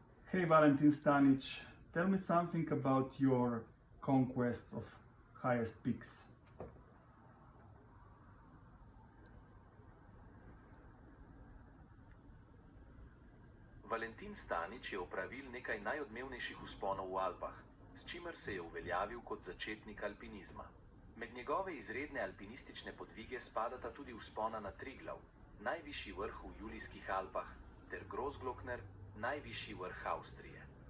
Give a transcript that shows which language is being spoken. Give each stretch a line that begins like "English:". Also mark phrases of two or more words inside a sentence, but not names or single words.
English: Hey Valentin Stanic, tell me something about your conquests of highest peaks.
Slovenian: Valentin Stanic je opravil nekaj najodmevnejših vzponov v Alpah, s čimer se je uveljavil kot začetnik alpinizma. Med njegove izredne alpinistične podvige spadata tudi vzpona na Triglav, najvišji vrh v Julijskih Alpah, ter Großglockner, najvišji vrh Avstrije.